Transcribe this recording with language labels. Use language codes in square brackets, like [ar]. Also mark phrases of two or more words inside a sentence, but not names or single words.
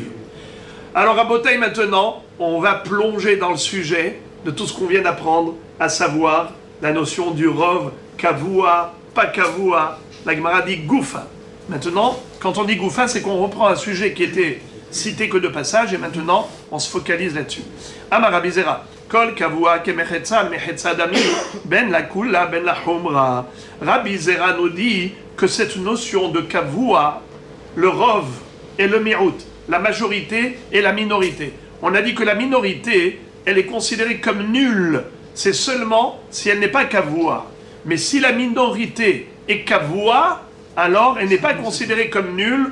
[fr] Alors à Botaï maintenant, on va plonger dans le sujet de tout ce qu'on vient d'apprendre, à savoir la notion du Rov, Kavua, pas Kavua, la Gemara dit Goufa. Maintenant, quand on dit Goufa, c'est qu'on reprend un sujet qui était cité que de passage, et maintenant, on se focalise là-dessus. [arc] אמר רבי זירא. כל קבוע כמחצה מחצה דמי בין לקולא בין לחומרא. [fr] Rabbi Zera nous dit que cette notion de kavua, le rov et le mi'out, la majorité et la minorité. On a dit que la minorité, elle est considérée comme nulle. C'est seulement si elle n'est pas kavua. Mais si la minorité est kavua, alors elle n'est pas considérée comme nulle.